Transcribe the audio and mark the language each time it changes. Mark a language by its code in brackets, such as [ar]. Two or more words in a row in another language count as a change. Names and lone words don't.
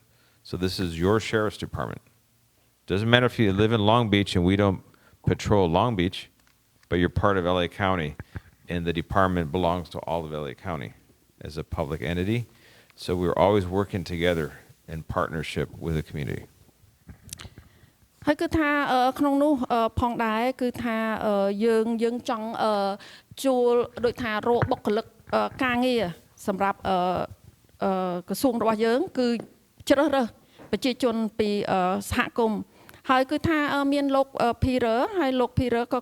[en] So this is your sheriff's department. Doesn't matter if you live in Long Beach and we don't patrol Long Beach, but you're part of LA County, and the department belongs to all of LA County as a public entity. So we're always working together in partnership with the community. [km] ហើយគឺថាក្នុងនោះផងដែរគឺថាយើងចង់ជួលដូចថារកបុគ្គលិកការងារសម្រាប់ក្រសួងរបស់ យើងគឺជ្រើសរើសប្រជាជនពីសហគមន៍ហើយគឺថាមានលោក Peter ហើយលោក Peter ក៏